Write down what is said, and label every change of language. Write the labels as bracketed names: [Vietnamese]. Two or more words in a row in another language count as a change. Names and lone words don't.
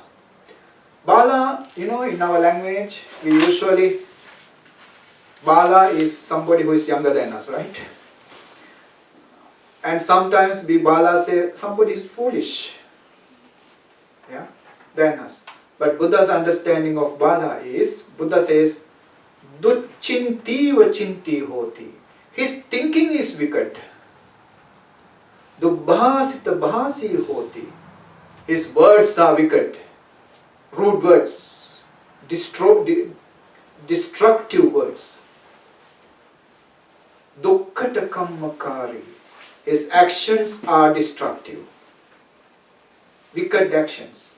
[English] Bala, in our language, we usually, Bala is somebody who is younger than us, right? And sometimes we Bala say somebody is foolish, yeah, than us. But Buddha's understanding of Bala is, Buddha says, [Pali] Ducchinti vachinti hoti. [English] His thinking is wicked. [Pali] Dubbhasita bhasi hoti. [English] His words are wicked. Rude words. Destructive words. [Pali] Dukkhata kammakari. [English] His actions are destructive. Wicked actions.